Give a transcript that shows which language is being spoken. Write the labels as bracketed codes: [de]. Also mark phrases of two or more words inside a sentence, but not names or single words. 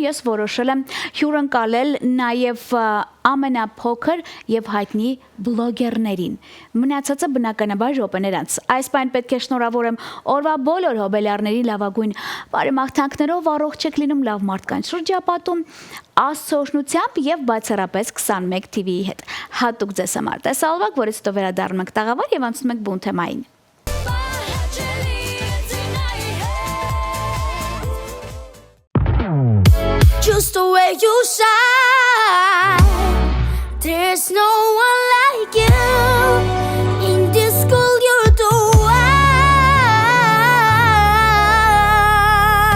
[hy] ես որոշել եմ հյուրընկալել նաեւ ամենափոքր եւ հայտնի բլոգերներին։ Մնացածը բնականաբար րոպեներ անց։ Այս բան պետք է շնորհավորեմ օրվա բոլոր հոբելյարների լավագույն բարեմաղթանքներով, առողջ եք լինում, լավ մարդկանց շրջապատում, Աստծո օրհնությամբ եւ բացառապես 21 TV-ի հետ։ Հատուկ ձեզ համար տեսալվակ, որից հետո վերադառնում ենք տաղավար եւ անցնում ենք բուն թեմային։ [en] Just the way you shine, there's no one like you. In this school you're the one.